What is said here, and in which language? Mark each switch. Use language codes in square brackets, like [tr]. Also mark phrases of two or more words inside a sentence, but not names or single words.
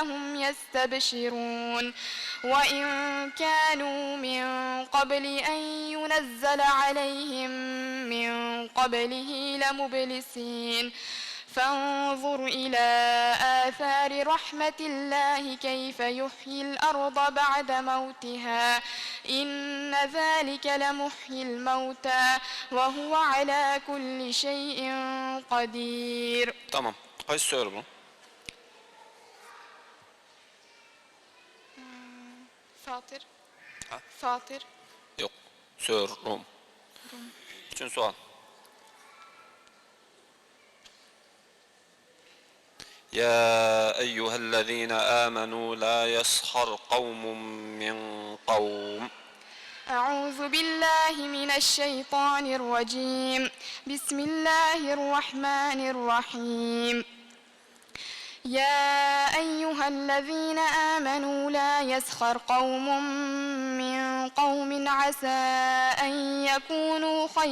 [ar] هم يستبشرون وإن كانوا من قبل أن ينزل عليهم من قبله لمبلسين فانظر إلى آثار رحمة الله كيف يحيي الأرض بعد موتها إن ذلك لمحيي الموتى وهو على كل شيء قدير. [tr] Tamam. Kaç soru bu? Fatır. Ha? Fatır. Yok. Rum. Üçün sual. [ar] يا أيها الذين آمنوا لا يسخر قوم من قوم أعوذ بالله من الشيطان الرجيم بسم الله الرحمن الرحيم يا أيها الذين آمنوا لا يسخر قوم من قوم عسى أن يكونوا